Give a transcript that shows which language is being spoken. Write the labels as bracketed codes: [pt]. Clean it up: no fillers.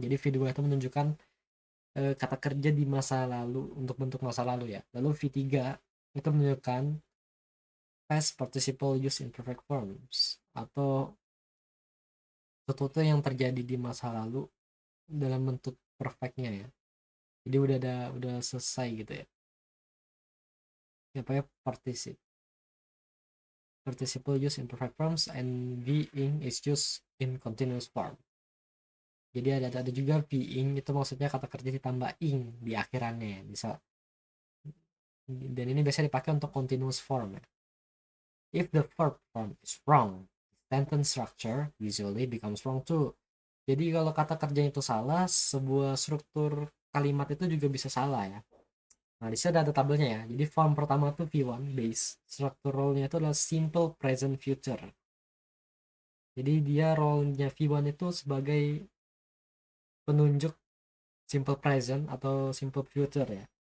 [id] Jadi V2 itu menunjukkan kata kerja di masa lalu untuk bentuk masa lalu ya. Lalu V3 itu menunjukkan [en] past participle use in perfect forms [id] atau sesuatu yang terjadi di masa lalu dalam bentuk perfectnya ya. Jadi udah selesai gitu ya. Ya pakai [en] participle use in perfect forms, and being is used in continuous form. [id] Jadi ada juga being, itu maksudnya kata kerja ditambah ing di akhirannya ya. Bisa, dan ini biasa dipakai untuk continuous form ya. [en] If the verb form is wrong, sentence structure usually becomes wrong too. [id] Jadi kalau kata kerjanya itu salah, sebuah struktur kalimat itu juga bisa salah ya. Nah, di sini ada tabelnya ya. Jadi form pertama itu V1 base. Strukturalnya itu adalah simple present future. Jadi dia role-nya V1 itu sebagai penunjuk simple present atau simple future ya.